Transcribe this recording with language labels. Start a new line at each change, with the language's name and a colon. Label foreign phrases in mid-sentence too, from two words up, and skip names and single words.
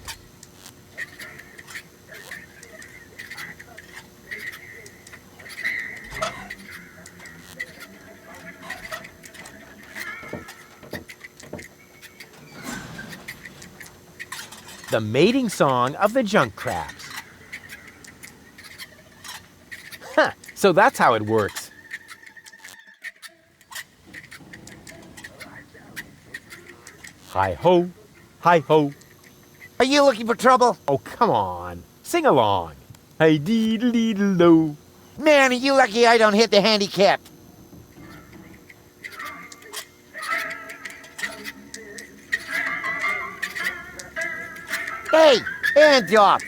English: The mating song of the junk crabs. Huh, so that's how it works. Hi-ho, hi-ho. Are you looking for trouble? Oh, come on. Sing along. Hi-dee-dee-dee-do. Man, are you lucky I don't hit the handicap. Hey, hands off.